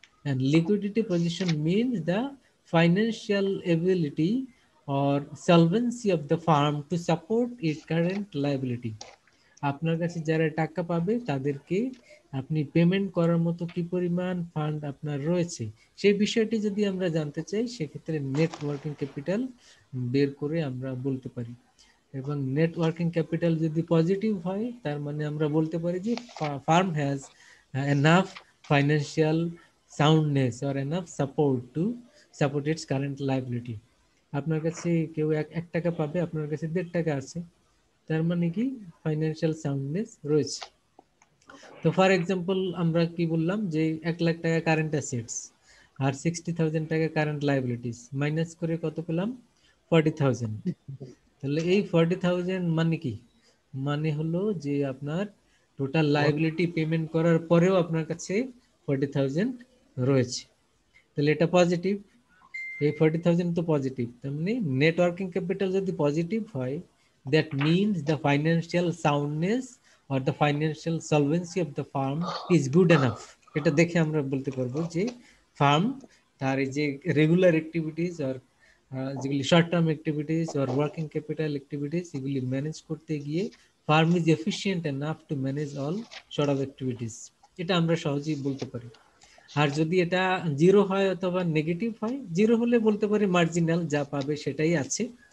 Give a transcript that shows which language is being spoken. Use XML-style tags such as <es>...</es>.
<en>And liquidity position means the financial ability or solvency of the farm to support its current liability.</en> <bn>আপনার কাছে যারা টাকা পাবে তাদেরকে আপনি পেমেন্ট করার মতো কি পরিমাণ ফান্ড আপনার রয়েছে, সেই বিষয়টি যদি আমরা জানতে চাই, সেক্ষেত্রে নেট ওয়ার্কিং ক্যাপিটাল বের করে আমরা বলতে পারি। এবং নেট ওয়ার্কিং ক্যাপিটাল যদি পজিটিভ হয়, তার মানে আমরা বলতে পারি যে</bn> <en>Firm has enough financial soundness or enough support to support its current liability.</en> <bn>আপনার কাছে কেউ 1 টাকা পাবে, আপনার কাছে 1.5 টাকা আছে, তার মানে কি ফাইন্যান্সিয়াল সাউন্ডনেস রয়েছে। তো ফর এক্সাম্পল আমরা কি বললাম যে 1 লাখ টাকা কারেন্ট অ্যাসেটস আর 60,000 টাকা কারেন্ট লায়াবিলিটিস, মাইনাস করে কত পেলাম? 40,000। তাহলে এই 40,000 মানে কি? মানে হলো যে আপনার টোটাল লায়াবিলিটি পেমেন্ট করার পরেও আপনার কাছে 40,000 রয়েছে। তাহলে এটা পজিটিভ, এই 40,000 তো পজিটিভ। তার মানে নেট ওয়ার্কিং ক্যাপিটাল যদি পজিটিভ হয়,</bn> <en>that means the financial soundness or the financial solvency of the firm is good enough.</en> <bn>এটা দেখে আমরা বলতে পারবো যে ফার্ম তার এই যে রেগুলার অ্যাক্টিভিটিস আর যেগুলি short term activities are working capital activities, এগুলি ম্যানেজ করতে গিয়ে</bn> <en>Firm is efficient enough to manage all short of activities.</en> <bn>এটা আমরা সহজেই বলতে পারি। আর যদি এটা জিরো হয় অথবা নেগেটিভ হয়, জিরো হলে বলতে পারি মার্জিনাল, যা পাবে সেটাই আছে।</bn>